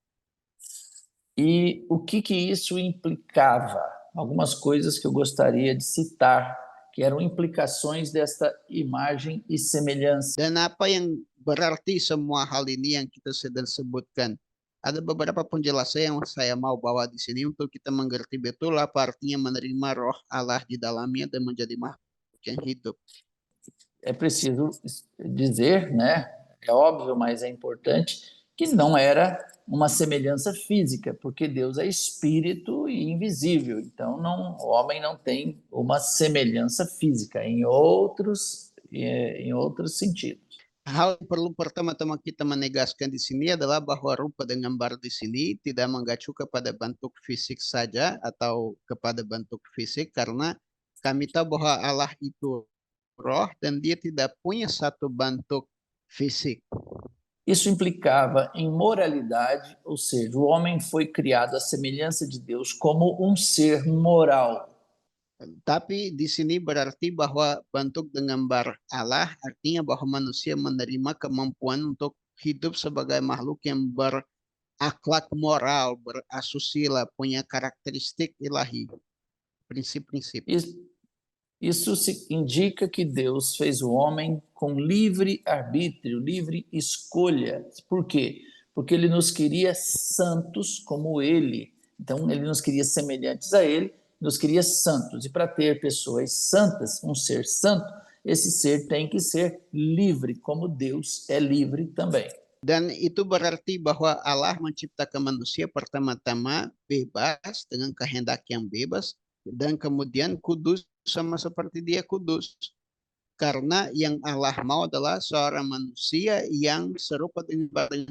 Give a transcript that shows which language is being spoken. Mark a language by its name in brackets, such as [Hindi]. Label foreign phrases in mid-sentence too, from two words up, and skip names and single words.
[Portuguese] E o que isso implicava? Algumas coisas que eu gostaria de citar, que eram implicações desta imagem e semelhança. [Indonesian] Dan apa yang berarti semua hal ini yang kita sedang sebutkan? Ada beberapa penjelasan yang saya mau bawa di sini untuk kita mengerti betul apa artinya menerima roh Allah di dalamnya dan menjadi makhluk yang hidup. [Portuguese] É preciso dizer, né? É óbvio, mas é importante, que não era uma semelhança física, porque Deus é espírito e invisível. Então, o homem não tem uma semelhança física em outros sentidos. [Indonesian] Hal yang perlu pertama-tama kita menegaskan di sini adalah bahwa rupa dan gambar di sini tidak mengacu kepada bentuk fisik saja atau kepada bentuk fisik, karena kami tahu bahwa Allah itu roh dan dia tidak punya satu bentuk fisik. [Portuguese] Isso implicava em moralidade, ou seja, o homem foi criado à semelhança de Deus como um ser moral. [Indonesian] Tapi di sini berarti bahwa bentuk dengan gambar Allah artinya bahwa manusia menerima kemampuan untuk hidup sebagai makhluk yang berakhlak moral, berasusila, punya karakteristik ilahi, prinsip-prinsip. [Portuguese] Isso indica que Deus fez o homem com livre arbítrio, livre escolha. Por quê? Porque ele nos queria santos como ele. Então, ele nos queria semelhantes a ele, nos queria santos. E para ter pessoas santas, um ser santo, esse ser tem que ser livre, como Deus é livre também. [Indonesian] Dan itu berarti bahwa Allah menciptakan manusia pertama-tama bebas dengan kehendak yang bebas dan kemudian kudus sama seperti dia kudus. Karena yang Allah mau adalah seorang manusia yang serupa dengan.